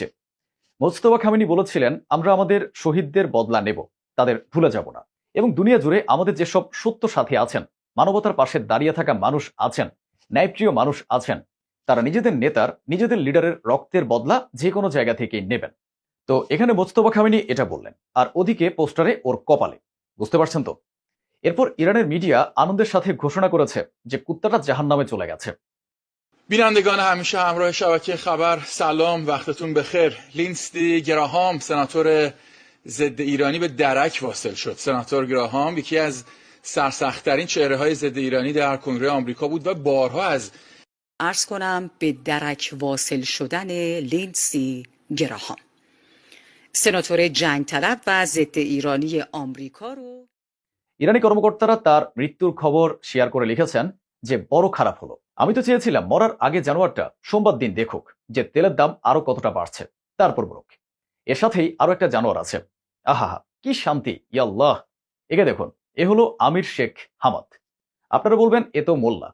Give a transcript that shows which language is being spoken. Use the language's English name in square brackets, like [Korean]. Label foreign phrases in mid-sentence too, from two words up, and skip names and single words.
[Bangla] মুজতবা খামেনি বলেছিলেন আমরা আমাদের শহীদদের বদলা নেব, তাদের ভুলে যাব না, এবং দুনিয়া জুড়ে আমাদের যেসব সত্য সাথী আছেন, মানবতার পাশে দাঁড়িয়ে থাকা মানুষ আছেন, ন্যায়প্রিয় মানুষ আছেন, তারা নিজেদের নেতার, নিজেদের লিডারের রক্তের বদলা যে কোনো জায়গা থেকেই নেবেন। তো এখানে মুজতবা খামেনি এটা বললেন, আর ওদিকে পোস্টারে ওর কপালে, বুঝতে পারছেন তো? এরপর ইরানের মিডিয়া আনন্দের সাথে ঘোষণা করেছে যে কুত্তাটা জাহান্নামে চলে গেছে। [Persian] بینندگان همیشه همراه شبکه خبر، سلام، وقتتون بخیر. لینستی گراهام سناتور ضد ایرانی به درک واصل شد. سناتور گراهام یکی از سرسخت‌ترین چهره‌های ضد ایرانی در کنگره آمریکا بود و بارها از عرض کنم به درک واصل شدن لیندسی گراهام، سناتور جنگ طلب و ضد ایرانی آمریکا رو [Bangla] ইরানি কর্মকর্তারা তার মৃত্যুর খবর শেয়ার করে লিখেছেন যে বড় খারাপ হলো। আমি তো চেয়েছিলাম মরার আগে জানুয়ারটা সোমবার দিন দেখুক যে তেলের দাম আরো কতটা বাড়ছে, তারপর মরুক। এর সাথেই আরো একটা জানোয়ার আছে। আহা, কি শান্তি, ইয়াল্লাহ। একে দেখুন, এ হলো আমির শেখ হামাদ। আপনারা বলবেন এ তো মোল্লা।